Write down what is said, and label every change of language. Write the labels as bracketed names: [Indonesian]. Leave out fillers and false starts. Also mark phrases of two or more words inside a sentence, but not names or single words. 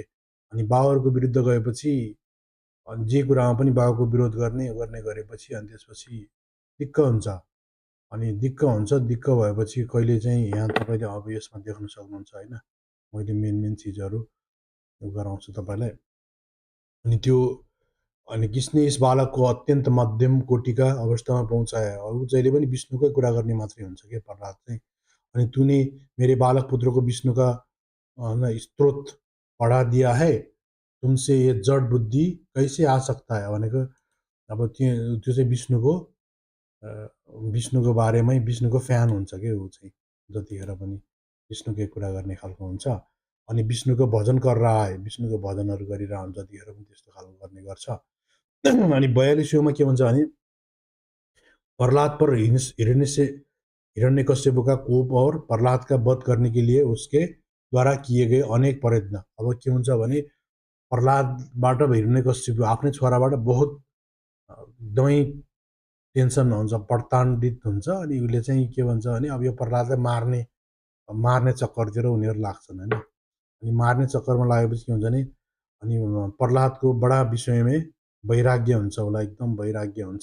[Nepali] अनि बाउहरूको विरुद्ध गएपछि जे कुरामा पनि बाउको विरोध गर्ने गरेपछि अनि त्यसपछि दिक्क हुन्छ। अनि दिक्क भएपछि कहिले चाहिँ यहाँ तपाईँले अब यसमा देख्न सक्नुहुन्छ होइन, मैले मेन चिजहरू गराउँछु तपाईँलाई। अनि [Hindi] किसने इस [Nepali] बालकको अत्यन्त मध्यम कोटिका अवस्थामा पहुँचाया, ऊ जहिले पनि विष्णुकै कुरा गर्ने मात्रै हुन्छ क्या प्रह्लाद चाहिँ। अनि [Hindi] तूने मेरे बालक पुत्र को विष्णु का स्त्रोत पढा दिया है, तुमसे ये जड बुद्धि कैसे आ सकता है [Nepali] भनेको अब त्यो चाहिँ विष्णुको बारेमै विष्णुको फ्यान हुन्छ क्या ऊ चाहिँ, जतिखेर पनि विष्णुकै कुरा गर्ने खालको हुन्छ। अनि विष्णुको भजन गरेर आए, विष्णुको भजनहरू गरिरह हुन्छ, जतिखेर पनि त्यस्तो खालको गर्ने गर्छ। अनि 42मा के भन्छ भने [Hindi] प्रह्लाद पर हिरण्यकश्यप का कोप और प्रह्लाद का वध करने के लिए उसके द्वारा किए गए अनेक प्रयत्न। [Nepali] अब के हुन्छ भने प्रह्लादबाट हिरण्यकश्यप आफ्नै छोराबाट बहुत एकदमै टेन्सन हुन्छ, प्रताडित हुन्छ। अनि उसले चाहिँ के भन्छ भने अब यो प्रह्लादलाई मार्ने चक्करतिर उनीहरू लाग्छन् होइन। अनि मार्ने चक्करमा लागेपछि के हुन्छ भने अनि प्रह्लादको बडा विषयमै वैराग्य हुन्छ, उसलाई एकदम वैराग्य हुन्छ।